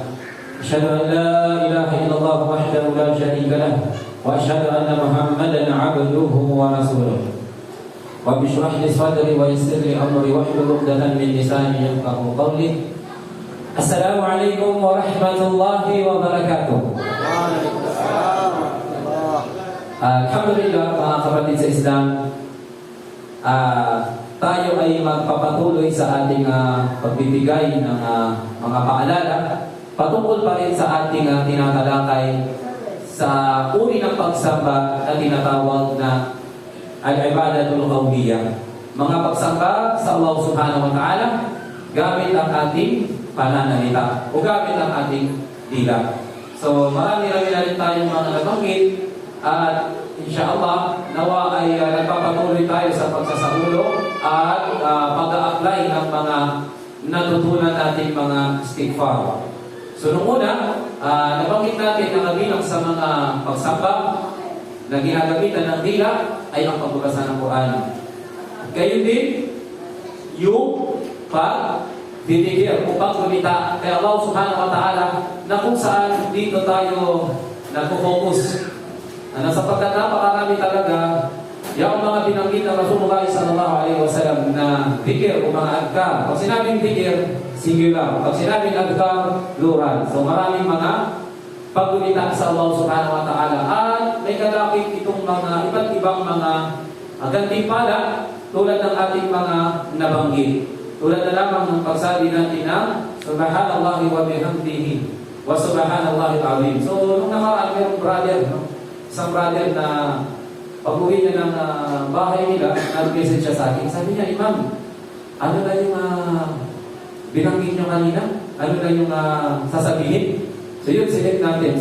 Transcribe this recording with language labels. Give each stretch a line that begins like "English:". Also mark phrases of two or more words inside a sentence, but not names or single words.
Arabic: أشهد أن لا إله إلا الله وحده لا شريك له وأشهد أن محمدا عبده ورسوله. رب اشرح لي صدري ويسر لي أمري واحلل عقدة من لساني يفقهوا قولي. السلام عليكم ورحمة الله وبركاته.
Filipino: Alhamdulillah, mga kapatid sa Islam, tayo ay magpapatuloy sa ating pagbibigay ng mga paalala patungkol pa rin sa ating tinatalakay sa uri ng pagsamba na tinatawag na
Arabic: العبادات القولية.
Filipino: Mga pagsamba sa
Arabic: الله سبحانه وتعالى
Filipino: gamit ang ating pananalita o gamit ang ating dila. So marami na rin tayong mga nabanggit at insyaAllah nawa ay nagpapatuloy tayo sa pagsasaulo at pag-a-apply ng mga natutunan nating mga istighfar. So nung una, nabanggit natin na kabilang sa mga pagsamba na ginagamitan ng dila ay ang pagbabasa ng Quran. Gayon din yung pagdidikir o pagkumita kay
Arabic: الله سبحانه وتعالى
Filipino: na kung saan dito tayo nagpo-focus. Sapagkat napakarami talaga yung mga binanggit ng
Arabic: رسول الله صلى الله عليه وسلم
Filipino: na dhikr o mga adhkar. Pag sinabing dhikr, singular. Pag sinabing adhkar, plural. So maraming mga paggunita sa
Arabic: الله سبحانه وتعالى.
Filipino: At may kalakip itong mga iba't ibang mga gantimpala tulad ng ating mga nabanggit. Tulad na lamang ng pagsabi natin ng
Arabic: سبحان الله وبحمده وسبحان الله العظيم.
Filipino: So nung nakaraan mayroong brother, isang brother na pag-uwi niya ng bahay nila, nag-message siya sa akin. Sabi niya, Imam, ano na yung binanggit niyo kanina? Ano na yung sasabihin? So yun, select natin.